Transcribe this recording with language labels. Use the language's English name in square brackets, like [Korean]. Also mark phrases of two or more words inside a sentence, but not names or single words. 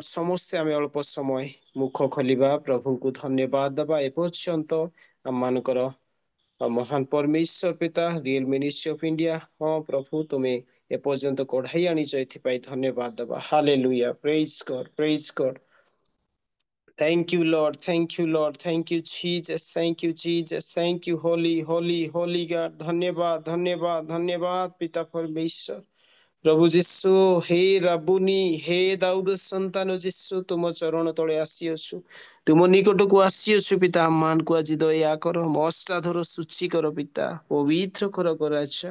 [Odia] ସମସ୍ତେ ଆମେ ଅଳ୍ପ ସମୟ ମୁଖ ଖୋଲିବା, ପ୍ରଭୁଙ୍କୁ ଧନ୍ୟବାଦ ଦେବା। ଏପର୍ଯ୍ୟନ୍ତ ଆମମାନଙ୍କର ମହାନ ପରମେଶ୍ୱର ପିତା, ରିଏଲ ମିନିଷ୍ଟ୍ରି ଅଫ ଇଣ୍ଡିଆ, ହଁ ପ୍ରଭୁ ତୁମେ ଏପର୍ଯ୍ୟନ୍ତ କଢାଇ ଆଣିଛ, ଏଥିପାଇଁ ଧନ୍ୟବାଦ ଦେବା। [English] Hallelujah, praise God, praise God. Thank you, Lord. Thank you, Lord. Thank you, Jesus. Thank you, Jesus. Thank you, Holy, Holy, Holy God. [Odia] ଧନ୍ୟବାଦ, ଧନ୍ୟବାଦ, ଧନ୍ୟବାଦ ପିତା ପରମେଶ୍ୱର। ପ୍ରଭୁ ଯୀଶୁ, ହେ ରାବୁନି, ହେ ଦାଉଦ ସନ୍ତାନ ଯୀଶୁ, ତୁମ ଚରଣ ତଳେ ଆସିଅଛୁ, ତୁମ ନିକଟକୁ ଆସିଅଛୁ ପିତା। ଆମମାନଙ୍କୁ ଆଜି ଦୟା କର, ମୋ ଅଷ୍ଟାଧର ସୂଚି କର ପିତା, ପବିତ୍ର କର ରାଜା।